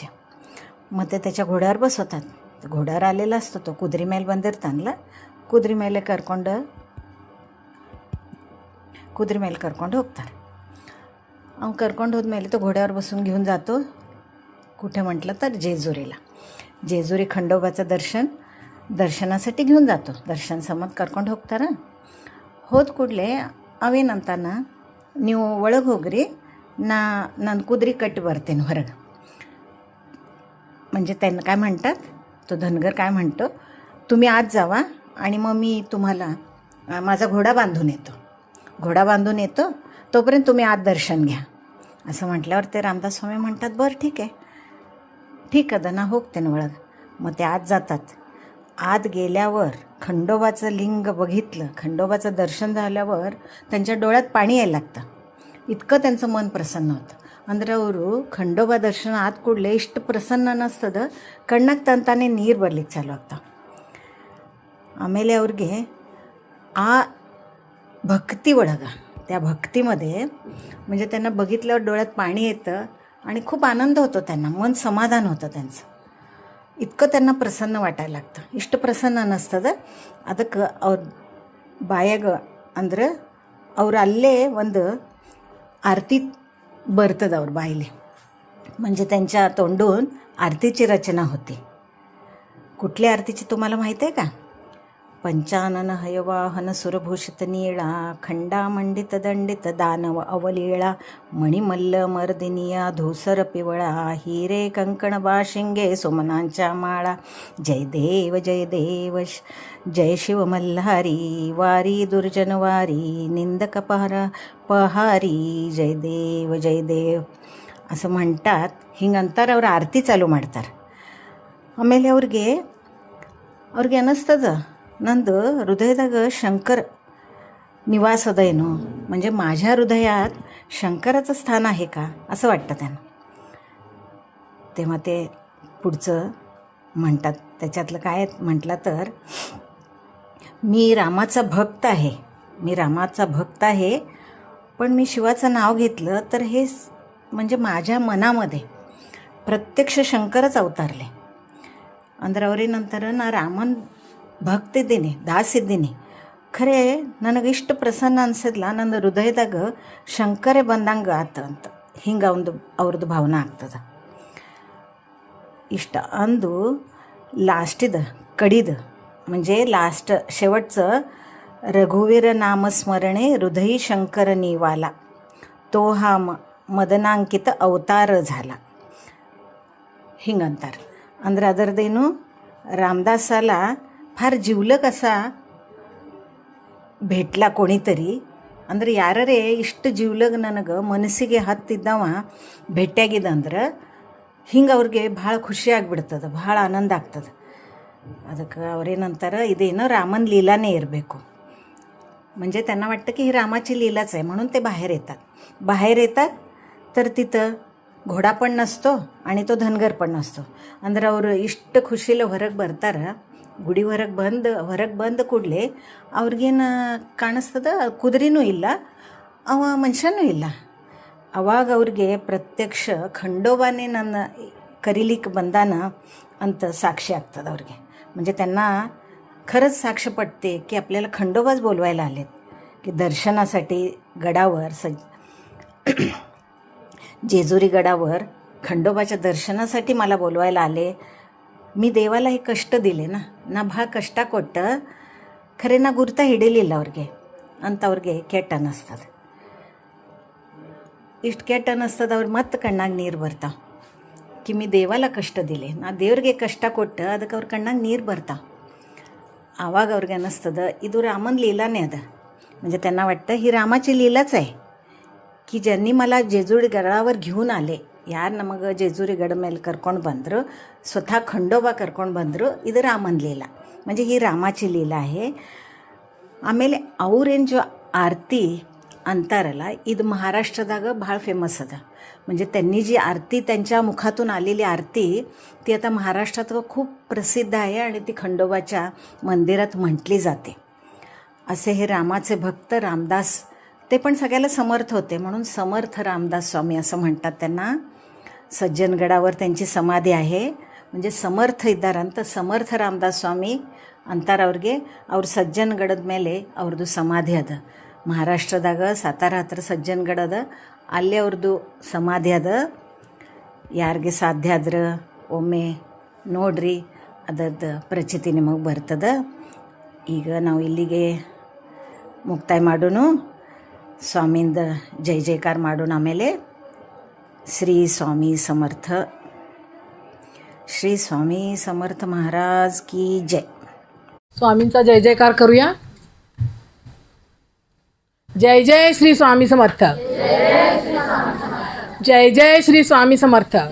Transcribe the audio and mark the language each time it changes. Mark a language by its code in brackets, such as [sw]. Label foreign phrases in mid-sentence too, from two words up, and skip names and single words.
[mr] मग ते त्याच्या घोड्यावर बसवतात. घोड्यावर आलेला असतो तो, [kn] ಕುದುರೆ ಮೇಲೆ ಬಂದಿರ್ತಾನಲ್ಲ, ಕುದುರೆ ಮೇಲೆ ಕರ್ಕೊಂಡು ಹೋಗ್ತಾರೆ. ಅವ್ನು ಕರ್ಕೊಂಡು ಹೋದ್ಮೇಲೆ [mr] तो घोड्यावर बसून घेऊन जातो कुठे म्हटलं तर जेजुरी खंडोबाचं दर्शनासाठी घेऊन जातो. [kn] ದರ್ಶನ ಸಮೇತ ಕರ್ಕೊಂಡು ಹೋಗ್ತಾರೆ. ಹೋದ ಕೂಡಲೇ ಅವೇನಂತಾನ, ನೀವು ಒಳಗೆ ಹೋಗ್ರಿ, ನಾನು ಕುದುರೆ ಕಟ್ಟಿ ಬರ್ತೀನಿ ಹೊರಗೆ. [mr] म्हणजे त्यांना काय म्हणतात, तो धनगर काय म्हणतो, तुम्ही आत जावा आणि मग मी तुम्हाला माझा घोडा बांधून येतो, तोपर्यंत तुम्ही आत दर्शन घ्या. असं म्हटल्यावर ते रामदास स्वामी म्हणतात बरं ठीक आहे ना, [kn] ಹೋಗ್ತೇನೆ ಒಳಗೆ. [mr] मग ते आत जातात. आत गेल्यावर खंडोबाचं लिंग बघितलं, खंडोबाचं दर्शन झाल्यावर त्यांच्या डोळ्यात पाणी यायला लागतं. इतकं त्यांचं मन प्रसन्न होतं. [kn] ಅಂದರೆ ಅವರು ಖಂಡೋಬಾ ದರ್ಶನ ಆದ ಕೂಡಲೇ ಇಷ್ಟು ಪ್ರಸನ್ನ ಅನ್ನಿಸ್ತದೆ, ಕಣ್ಣಾಗ ತಂತಾನೆ ನೀರು ಬರ್ಲಿಕ್ಕೆ ಚಾಲು ಆಗ್ತಾವೆ. ಆಮೇಲೆ ಅವ್ರಿಗೆ ಆ ಭಕ್ತಿ ಒಳಗೆ, [mr] त्या भक्तीमध्ये म्हणजे त्यांना बघितल्यावर डोळ्यात पाणी येतं आणि खूप आनंद होतो त्यांना, मन समाधान होतं त्यांचं. इतकं त्यांना प्रसन्न वाटायला लागतं. [kn] ಇಷ್ಟು ಪ್ರಸನ್ನ ಅನ್ನಿಸ್ತದೆ. ಅದಕ್ಕೆ ಅವ್ರ ಬಾಯಾಗ ಅಂದ್ರೆ ಅವ್ರು ಅಲ್ಲೇ ಒಂದು ಆರತಿ ಬರ್ತದ ಅವ್ರ बाईले, [mr] म्हणजे त्यांच्या तोंडून आरतीची रचना होती. कुठल्या आरतीची तुम्हाला माहीत आहे का? पंचानन हयवाहन सुरभूषित नीळा, खंडामंडित दंडित दानव अवलीळा, मणिमल्ल मर्दिनिया धूसर पिवळा, हिरे कंकण बाशिंगे सुमनांच्या माळा. जय देव जय शिव मल्हारी, वारी दुर्जन वारी, निंदक पहारी, जय देव असं म्हणतात. [kn] ಹಿಂಗಂತಾರೆ. ಅವ್ರು ಆರತಿ ಚಾಲು ಮಾಡ್ತಾರೆ. ಆಮೇಲೆ ಅವ್ರಿಗೆ ಅನ್ನಿಸ್ತದ, ನಂದು ಹೃದಯದಾಗ ಶಂಕರ ನಿವಾಸ ಅದ ಏನೋ, [mr] म्हणजे माझ्या हृदयात शंकराचं स्थान आहे का, असं वाटतं त्यांना. तेव्हा ते पुढचं म्हणतात. त्याच्यातलं काय म्हटलं तर, मी रामाचा भक्त आहे, पण मी शिवाचं नाव घेतलं तर हे म्हणजे माझ्या मनामध्ये प्रत्यक्ष शंकरच अवतारले. [kn] ಅಂದ್ರೆ ಅವರೇನಂತಾರೆ, ನಾ ರಾಮನ ಭಕ್ತಿದ್ದೀನಿ, ದಾಸಿದ್ದೀನಿ, ಖರೆ ನನಗೆ ಇಷ್ಟು ಪ್ರಸನ್ನ ಅನ್ಸಿದ್ಲ, ನನ್ನ ಹೃದಯದಾಗ ಶಂಕರೇ ಬಂದಂಗೆ ಆತ ಅಂತ. ಹಿಂಗೆ ಅವ್ರದ್ದು ಭಾವನೆ ಆಗ್ತದೆ. ಇಷ್ಟ ಅಂದು [mr] म्हणजे शेवटचं रघुवीर नामस्मरणे हृदयी शंकर निवाला, तो हा मदनांकित अवतार झाला, [kn] ಹಿಂಗಂತಾರೆ. ಅಂದ್ರೆ ಅದರದೇನು, [mr] रामदासाला फार जिवलग असा भेटला कोणीतरी. [kn] ಅಂದ್ರೆ ಯಾರೇ ಇಷ್ಟು जिवलग ನನಗೆ ಮನಸ್ಸಿಗೆ ಹತ್ತಿದ್ದವ ಭೇಟಿಯಾಗಿದ್ದಂದ್ರೆ ಹಿಂಗೆ ಅವ್ರಿಗೆ ಭಾಳ ಖುಷಿ ಆಗಿಬಿಡ್ತದೆ, ಭಾಳ ಆನಂದ ಆಗ್ತದೆ. ಅದಕ್ಕೆ ಅವರೇನಂತಾರೆ, ಇದೇನೋ ರಾಮನ ಲೀಲಾನೇ ಇರಬೇಕು. [mr] म्हणजे त्यांना वाटतं की ही रामाची लीलाच आहे, म्हणून ते बाहेर येतात. तर तिथं घोडा पण नसतो आणि तो धनगर पण नसतो. [kn] ಅಂದ್ರೆ ಅವರು ಇಷ್ಟು ಖುಷಿಲೆ ಹೊರಗೆ ಬರ್ತಾರೆ. ಗುಡಿ ಹೊರಗೆ ಬಂದ ಕೂಡಲೇ ಅವ್ರಿಗೇನು ಕಾಣಿಸ್ತದ, ಕುದುರೆನೂ ಇಲ್ಲ, ಅವ ಮನುಷ್ಯನೂ ಇಲ್ಲ. ಅವಾಗ ಅವ್ರಿಗೆ ಪ್ರತ್ಯಕ್ಷ ಖಂಡೋबाने ನನ್ನ ಕರೀಲಿಕ್ಕೆ ಬಂದಾನ ಅಂತ साक्षी ಆಗ್ತದೆ ಅವ್ರಿಗೆ. [mr] म्हणजे त्यांना खरंच साक्ष पडते की आपल्याला खंडोबाच बोलवायला आलेत, की दर्शनासाठी गडावर जेजुरी गडावर खंडोबाच्या दर्शनासाठी मला बोलवायला आले. मी देवाला हे कष्ट दिले [kn] ನಾ ಭಾಳ ಕಷ್ಟ ಕೊಟ್ಟು, ಖರೆ ನಾ ಗುರ್ತ ಹಿಡಿಲಿಲ್ಲ ಅವ್ರಿಗೆ ಅಂತ ಅವ್ರಿಗೆ ಕೆಟ್ಟ ಅನ್ನಿಸ್ತದೆ. ಇಷ್ಟು ಕೆಟ್ಟ ಅನ್ನಿಸ್ತದೆ. ಅವ್ರು ಮತ್ತೆ ಕಣ್ಣಾಗ ನೀರು ಬರ್ತಾವೆ, [mr] की मी देवाला कष्ट दिले, [kn] ನಾ ದೇವ್ರಿಗೆ ಕಷ್ಟ ಕೊಟ್ಟು ಅದಕ್ಕೆ ಅವ್ರ ಕಣ್ಣಾಗ ನೀರು ಬರ್ತಾವೆ. आवाग ಅವ್ರಿಗೆ ಅನ್ನಿಸ್ತದೆ ಇದು ರಾಮನ ಲೀಲಾನೇ ಅದ. [mr] म्हणजे त्यांना वाटतं ही रामाची लीलाच आहे, की ज्यांनी मला जेजुरी गडावर घेऊन आले, [kn] ಯಾರು ನಮಗೆ ಜೇಜೂರಿ ಗಡ ಮೇಲೆ ಕರ್ಕೊಂಡು ಬಂದರು, ಸ್ವತಃ ಖಂಡೋಬಾ ಕರ್ಕೊಂಡು ಬಂದರು. ಇದು ರಾಮನ ಲೀಲಾ, [mr] म्हणजे ही रामाची लीला आहे. [kn] ಆಮೇಲೆ ಅವ್ರೇನು जो आरती ಅಂತಾರಲ್ಲ, ಇದು महाराष्ट्राದಾಗ ಭಾಳ फेमस ಅದ. [mr] म्हणजे त्यांनी जी आरती त्यांच्या मुखातून आलेली आरती ती आता महाराष्ट्रात खूप प्रसिद्ध आहे आणि ती खंडोबाच्या मंदिरात म्हटली जाते. असे हे रामाचे भक्त रामदास, ते पण सगळ्याला समर्थ होते म्हणून समर्थ रामदास स्वामी असं म्हणतात त्यांना. सज्जनगडावर त्यांची समाधी आहे. [kn] म्हणजे ಸಮರ್ಥ ಇದ್ದಾರಂತ ಸಮರ್ಥ ರಾಮದಾಸ್ ಸ್ವಾಮಿ ಅಂತಾರವ್ರಿಗೆ. ಅವ್ರ ಸಜ್ಜನಗಡದ ಮೇಲೆ ಅವ್ರದ್ದು ಸಮಾಧಿ ಅದ. ಮಹಾರಾಷ್ಟ್ರದಾಗ ಸಾತಾರ ಹತ್ರ ಸಜ್ಜನಗಡ ಅದ, ಅಲ್ಲಿ ಅವ್ರದ್ದು ಸಮಾಧಿ ಅದ. ಯಾರಿಗೆ ಸಾಧ್ಯ ಆದ್ರೆ ಒಮ್ಮೆ ನೋಡ್ರಿ, ಅದರದ್ದು ಪ್ರಚಿತಿ ನಿಮಗೆ ಬರ್ತದೆ. ಈಗ ನಾವು ಇಲ್ಲಿಗೆ ಮುಕ್ತಾಯ ಮಾಡೋಣ. ಸ್ವಾಮಿಯಿಂದ ಜೈ ಜೈಕಾರ ಮಾಡೋಣ. ಆಮೇಲೆ श्री स्वामी समर्थ. [mr] श्री स्वामी समर्थ महाराज की जय. स्वामींचा जय जयकार करूया. जय जय श्री स्वामी समर्थ. जय जय श्री स्वामी समर्थ.